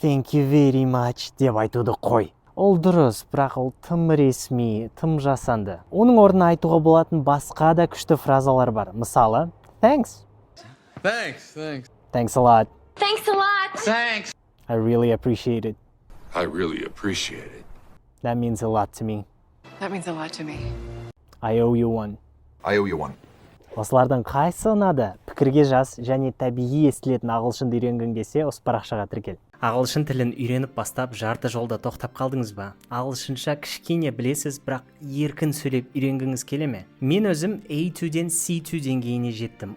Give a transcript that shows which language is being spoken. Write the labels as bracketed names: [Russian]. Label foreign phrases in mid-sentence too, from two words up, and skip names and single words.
[English] Thank you very much [Kazakh] деп айтуды қой. Ол дұрыс, бірақ ол тым ресми, тым жасанды. Оның орнына айтуға болатын басқа да күшті фразалар бар. Мысалы, [English] thanks. Thanks a lot. Thanks a lot. Thanks. I really appreciate it. I really appreciate it. That means a lot to me. That means a lot to me. I owe you one. I owe you one. [Kazakh] Осылардың қайсы ұнады? Пікірге жаз және табиғи естілетін ағылшынды үйренгің келсе, осы парақшаға тіркел. Ағылшын тілін үйреніп бастап жарты жолда тоқтап қалдыңыз ба? Ағылшынша кішкене білесіз, бірақ еркін сөйлеп үйренгіңіз келе ме? Мен өзім A2-ден C2 деңгейіне жеттім.